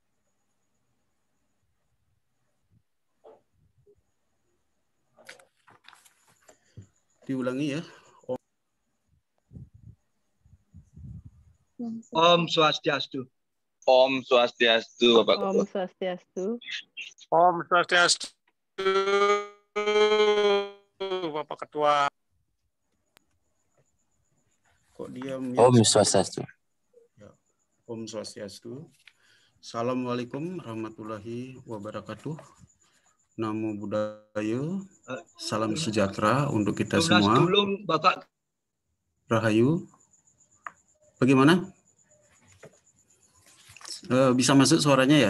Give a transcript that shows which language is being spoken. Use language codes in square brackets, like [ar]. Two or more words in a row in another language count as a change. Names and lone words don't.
[id] Diulangi ya. [sa] Om Swastiastu. Om Swastiastu, [id] Bapak Ketua. [sa] Om Swastiastu. Om Swastiastu, [id] Bapak Ketua. Kok diam ya? [sa] Om Swastiastu. Ya. Om Swastiastu. [ar] السلام عليكم ورحمة الله وبركاته. [pi] Namo Buddhaya. [id] Salam sejahtera untuk kita semua. Dulu, Bapak. Rahayu. Bagaimana? Bisa masuk suaranya ya?